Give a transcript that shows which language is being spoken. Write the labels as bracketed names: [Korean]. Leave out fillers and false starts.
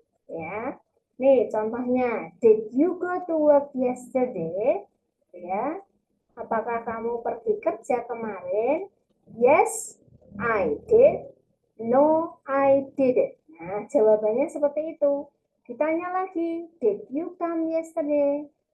[Indonesian] Ya, nih contohnya, [English] did you go to work yesterday? [Indonesian] Ya, apakah kamu pergi kerja kemarin? [English] Yes, I did. No, I didn't. [Indonesian] Nah, jawabannya seperti itu. Ditanya lagi, [English] did you come yesterday?